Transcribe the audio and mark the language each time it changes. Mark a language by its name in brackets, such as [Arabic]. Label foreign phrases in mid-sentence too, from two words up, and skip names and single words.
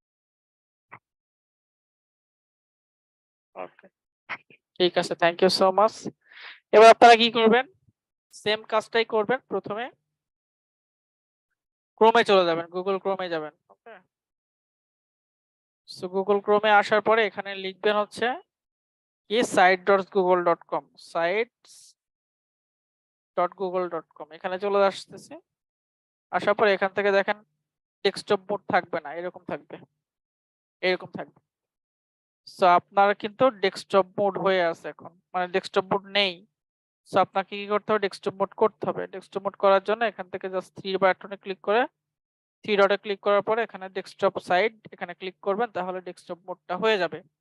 [Bangla] ওকে, ঠিক আছে, [English] thank you so much. [Bangla] এবার আপনারা কি করবেন, সেম কাজটাই করবেন। প্রথমে ক্রোমে চলে যাবেন, গুগল ক্রোমে যাবেন। [English] okay, so [Bangla] গুগল ক্রোমে আসার পরে এখানে লিখবেন হচ্ছে কি site.google.com, sites.google.com, এখানে চলে আসতেছে। আসার পরে এখান থেকে দেখেন [English] desktop mode [Bangla] থাকবে না, এরকম থাকবে, এরকম থাকবে। সো আপনার কিন্তু [English] desktop mode [Bangla] হয়ে আছে এখন, মানে [English] desktop mode [Bangla] নেই। সো আপনাকে কি করতে হবে, [English] desktop mode [Bangla] করতে হবে। [English] desktop mode [Bangla] করার জন্য এখান থেকে [English] just three button [Bangla] ক্লিক করে, [English] three dot [Bangla] ক্লিক করার পরে এখানে [English] desktop site, [Bangla] এখানে ক্লিক করবেন, তাহলে [English] desktop mode [Bangla] হয়ে যাবে।